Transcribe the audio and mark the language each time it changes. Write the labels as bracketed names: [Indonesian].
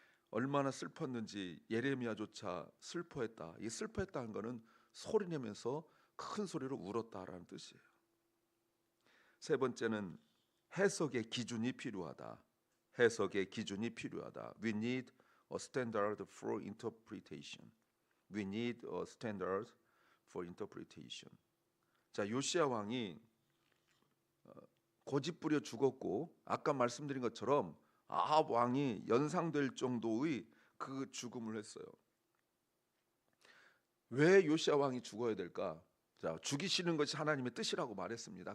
[Korean] 얼마나 슬펐는지 예레미야조차 슬퍼했다. 이 슬퍼했다는 것은 소리내면서 큰 소리로 울었다라는 뜻이에요. 세 번째는 해석의 기준이 필요하다. 해석의 기준이 필요하다. [English] We need a standard for interpretation. We need a standard for interpretation. [Korean] 자, 요시아 왕이 고집부려 죽었고, 아까 말씀드린 것처럼 아합 왕이 연상될 정도의 그 죽음을 했어요. 왜 요시아 왕이 죽어야 될까? 자, 죽이시는 것이 하나님의 뜻이라고 말했습니다.